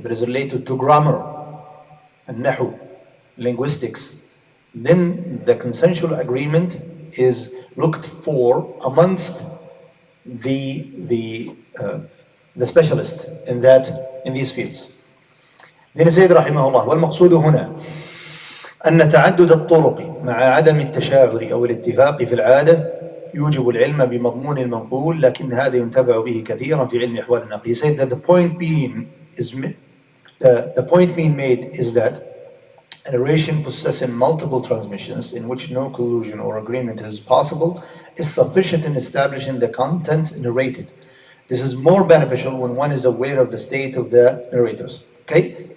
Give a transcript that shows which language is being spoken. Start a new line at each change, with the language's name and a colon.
English: If it is related to grammar and nahu, linguistics, then the consensual agreement is looked for amongst the specialists in these fields. then
Arabic: سيد رحمه الله والمقصود هنا أن تعدد الطرق مع عدم التشاعر أو الاتفاق في العادة يوجب العلم بمضمون المنقول لكن هذا ينتفع به كثيرا في علم أحوال النقل.
English: He said that the point being made is that A narration possessing multiple transmissions in which no collusion or agreement is possible is sufficient in establishing the content narrated. This is more beneficial when one is aware of the state of the narrators. Okay?